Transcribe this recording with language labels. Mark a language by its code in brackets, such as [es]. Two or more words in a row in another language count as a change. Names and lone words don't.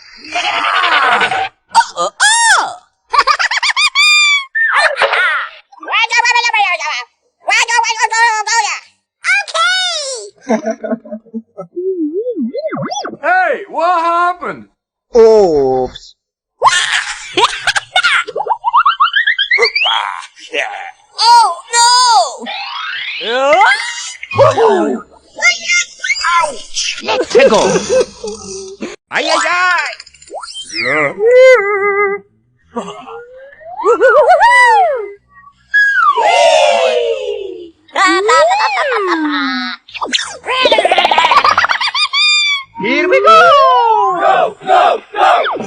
[en] Hey, what happened? Oops. Tickle! Ay, ay, ay! Here we go! Go, go, go!